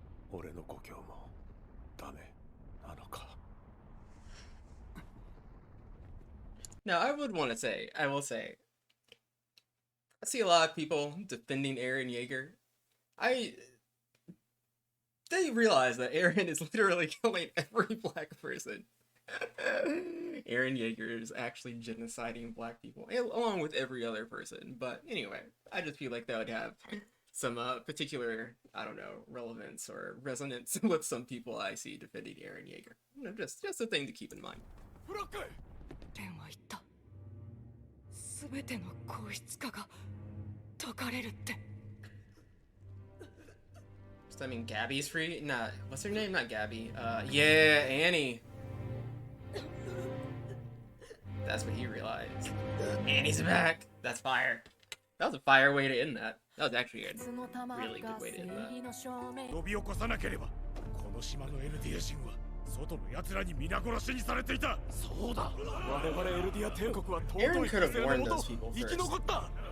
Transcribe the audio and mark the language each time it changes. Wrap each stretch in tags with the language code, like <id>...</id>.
<ja>俺の故郷もダメなのか。</ja> <en>Now, I will say, I see a lot of people defending Eren Yeager. They realize that Eren is literally killing every black person. Eren Yeager is actually genociding black people, along with every other person. But anyway, I just feel like that would have some particular, I don't know, relevance or resonance with some people I see defending Eren Yeager. You know, just a thing to keep in mind.</en> <ja>レンは言った。すべての硬質化が解かれるって。</ja> <en>So I mean, Gabby's free? Nah, what's her name? Not Gabby. Yeah, Annie. That's what he realized. Annie's back. That's fire. That was a fire way to end that. That was actually a really good way to end that.</en> <ja>呼び起こさなければ、この島のエルディア人は外の奴らに皆殺しにされていた。そうだ。我々エルディア帝国は尊い犠牲のもと生き残った。</ja>